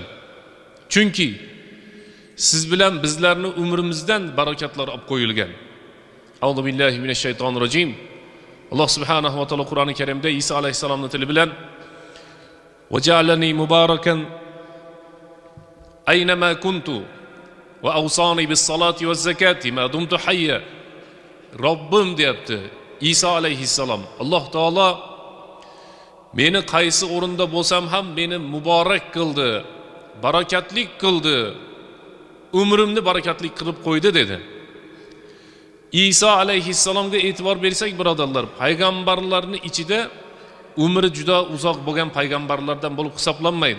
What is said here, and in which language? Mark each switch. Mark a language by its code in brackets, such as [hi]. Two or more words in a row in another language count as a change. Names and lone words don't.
[uz] Chunki siz bilan bizlarning umrimizdan barakatlar olib qo'yilgan. [ar] أعوذ بالله من الشيطان الرجيم. [uz] Alloh [ar] سبحانه وتعالى [uz] Qur'oni Karimda Isa alayhisalomning tili bilan [ar] "وجعلني مباركا أينما كنت وأوصاني بالصلاة والزكاة ما دمت حيا." [uz] Robbim deyapti Isa alayhissalom. Alloh taolo meni qaysi o'rinda bo'lsam ham meni muborak qildi, barakatli qildi, umrimni barakatli qilib qo'ydi dedi. Isa alayhissalomga e'tibor bersak, birodarlar, payg'ambarlarning ichida umri juda uzoq bo'lgan payg'ambarlardan bo'lib hisoblanmaydi.